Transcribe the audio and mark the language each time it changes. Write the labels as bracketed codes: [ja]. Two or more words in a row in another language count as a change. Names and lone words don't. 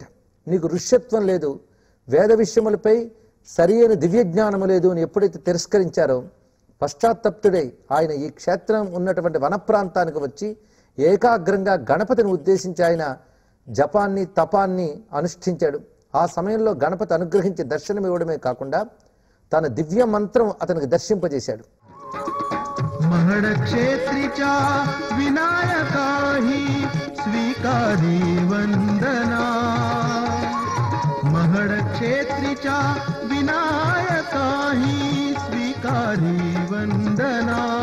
[te] నీకు ఋష్యత్వం లేదు, వేద విషయములపై సరి అయిన దివ్యజ్ఞానము లేదు అని ఎప్పుడైతే తిరస్కరించారో పశ్చాత్తప్తుడై ఆయన ఈ క్షేత్రం ఉన్నటువంటి వన ప్రాంతానికి వచ్చి ఏకాగ్రంగా గణపతిని ఉద్దేశించి ఆయన జపాన్ని తపాన్ని అనుష్ఠించాడు. ఆ సమయంలో గణపతి అనుగ్రహించి దర్శనం ఇవ్వడమే కాకుండా తన దివ్య మంత్రం అతనికి దర్శింపజేశాడు. [mr] महड क्षेत्रीचा विनायका ही स्वीकारी वंदना. महड क्षेत्रीचा विनायका ही स्वीकारी वंदना.